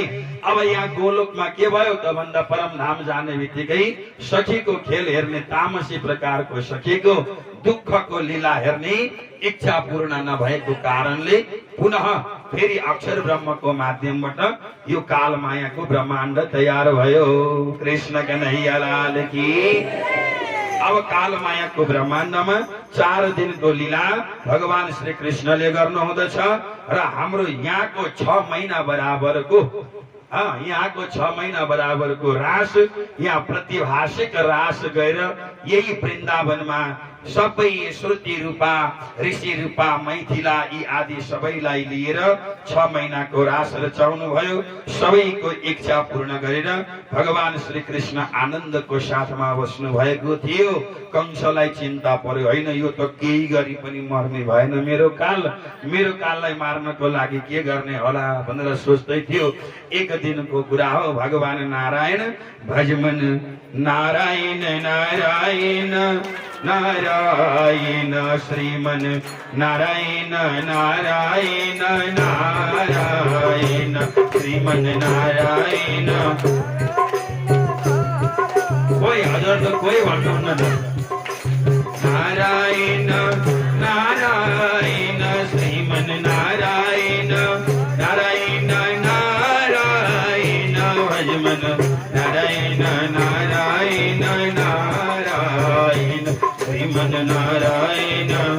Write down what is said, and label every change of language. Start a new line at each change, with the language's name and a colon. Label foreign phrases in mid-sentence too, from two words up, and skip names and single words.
Nepali: अब यहाँ गोलोकमा के भयो त भन्दा परमधाम जाने बित्तिकै सखीको खेल हेर्ने, तामसी प्रकारको सखीको दुःखको लीला हेर्ने इच्छा पूर्ण नभएको कारणले पुनः फेरि अक्षर ब्रह्मको माध्यमबाट यो काल मायाको ब्रह्माण्ड तयार भयो।
Hindi: कृष्ण कन्हैया लाल की।
Nepali: अब काल मायाको ब्रह्माण्डमा 4 दिनको लीला भगवान श्री कृष्णले गर्नु हुँदछ र हाम्रो यहाँको 6 महिना बराबरको यहाँको 6 महिना बराबरको रास यहाँ प्रतिभाषिक रास गएर यही वृन्दावनमा सबै श्रुति रूपा ऋषि रूपा मैथिला यी आदि सबैलाई लिएर 6 महिनाको रास रचाउनु भयो। सबैको इच्छा पूर्ण गरेर भगवान श्री कृष्ण आनन्दको साथमा बस्नु भएको थियो। कंसलाई चिन्ता पर्यो, होइन यो त केही गरी पनि मर्ने भएन, मेरो काललाई मार्नको लागि के गर्ने होला भनेर सोच्दै थियो। एक दिनको कुरा हो, भगवान नारायण भजमन नारायण नारायण नारायण श्रीमन नारायण नारायण नारायण श्रीमन नारायण। कोही हजुर त कोही भन्नुहुन्न त। नारायण नारायण श्रीमन नारायण नारायण नारायण भजमन नारायण नारायण नारायण श्रीमन नारायण।